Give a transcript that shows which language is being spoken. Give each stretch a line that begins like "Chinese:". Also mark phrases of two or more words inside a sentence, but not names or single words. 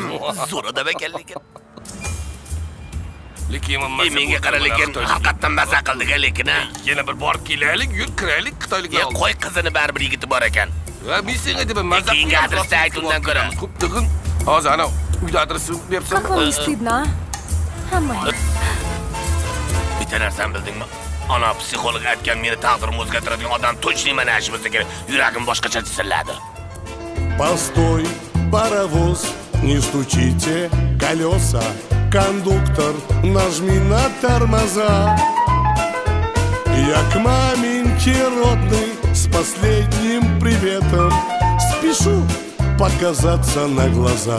Uzbek: Zo'rada ekan lekin. Lekin Menga qara lekin haqiqatdan maza qildik lekin. Yana bir borib kelaylik, yur kiraylik Xitoyliklar. Qo'y qizini baribir yigiti bor ekan. Va men senga deb maza Keyingi adresni ayt undan ko'ra. Xo'p, tig'in. Hozir ana uyda adresni beribsan.
Russian: Как вам не стыдно, а?
Uzbek: Hamma. Bitta narsani bildingmi? Ana psixolog aytgan meni taqdirimni o'zgartiradigan odam точно mana shu bo'lsa kerak. Yuragim boshqacha tisilladi.
Russian: Постой, паровоз, не стучите колеса. Кондуктор, нажми на тормоза. Я к маменьке родной с последним приветом спешу показаться на глаза.